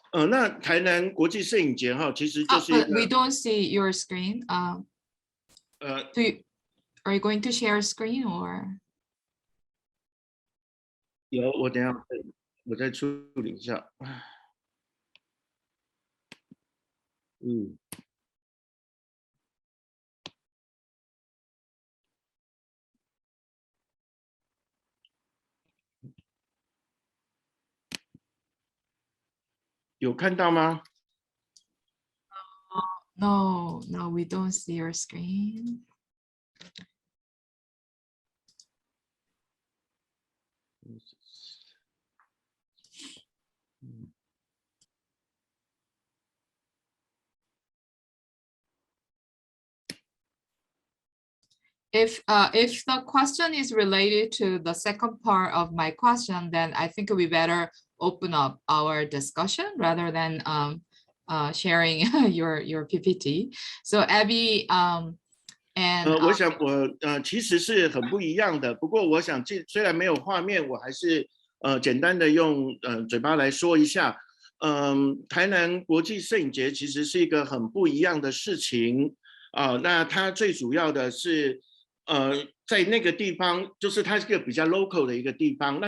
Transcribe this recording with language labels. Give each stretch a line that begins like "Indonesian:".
Chinese: 那台南国际摄影节哈，其实就是一个
English: But we don't see your screen. Are you going to share a screen or?
Chinese: 有，我等一下我再处理一下。有看到吗？
English: No, we don't see your screen. If the question is related to the second part of my question, then I think we better open up our discussion rather than sharing your PPT. So Abby, and
Chinese: 我想我其实是很不一样的，不过我想虽然没有画面，我还是简单的用嘴巴来说一下。台南国际摄影节其实是一个很不一样的事情那它最主要的是在那个地方，就是它是一个比较 local 的一个地方。